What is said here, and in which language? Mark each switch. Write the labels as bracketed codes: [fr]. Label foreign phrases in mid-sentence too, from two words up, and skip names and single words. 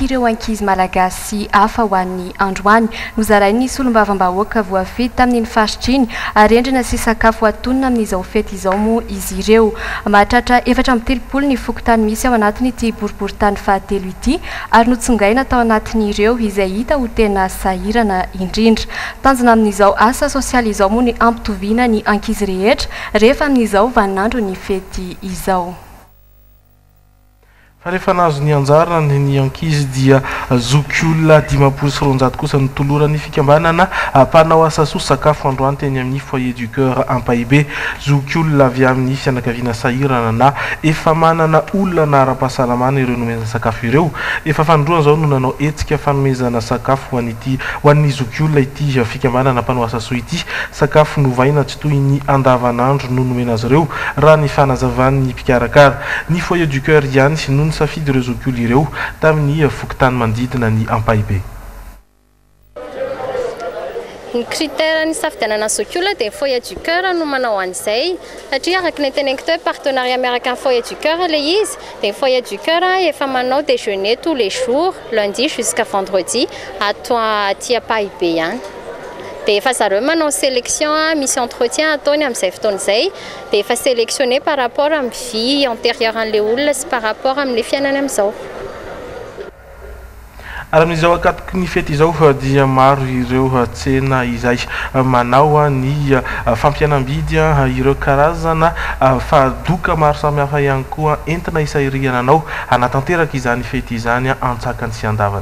[mg] ireo ankizy malagasy hafa ho an'ny androany nozarainy solombavam-bahoaka voafety tamin'ny faritriny arendrina sy sakafo atonina amin'izao fety izao moa izy ireo mahatratra 430 ny fokotany misy ao anatin'ity boriboritany fahatelo ity ary notsongaina tao anatin'ireo izay hita ho tena sahirana indrindra tanjona amin'izao asa sosialy izao moa ny ampitoviana ny ankizy rehetra rehefa amin'izao vaninandro ny fety izao fa rehefa nazo ny anjarany ny ankizy dia zoky olona 500 kosa ny tolorany fikambanana mpanao asa soa sakafo androany teny amin'ny foyer du cœur Ampahibé zoky olona avy amin'ny fianakaviana sahirana na efa manana olona na ara-pahasalamana ireo nomezana sakafo ireo efa fandroana zao no nanao etsika fanomezana sakafo ho an'ny zoky olona ity fikambanana mpanao asa soa ity sakafo novaina tsy toy ny andavanandro no nomena azy ireo raha ny fanazavan'ny mpikarakara ny foyer du cœur ihany no safidy ireo zoky olona ireo tamin'ny fokotany manodidina ny Ampahibé. Ny critère ny safidianana zoky olona dia foyer du cœur no manao an'izay satria araka ny teneniko teo partenariat miaraka amin'ny foyer du cœur le izy dia foyer du cœur efa manao [fr] déjeuner tous les jours lundi jusqu'à vendredi [mg] aty Ampahibé ihany dia efa zareo manao sélection misy entretien ataony amin'izay fotoan'izay dia efa [fr] sélectionné par rapport [mg] amin'ny [fr] vie antérieure [mg] an'ilay olona sy [fr] par rapport [mg] amin'ilay fiainany amin'izao. Ary amin'izao akatoky ny fety izao dia maro ireo tsena izay manao ny fampianambidy ireo karazana fadoka maro samihafa ihany koa entina isahiriana anao hanatanteraka izany fety izany antsakany sy andavana.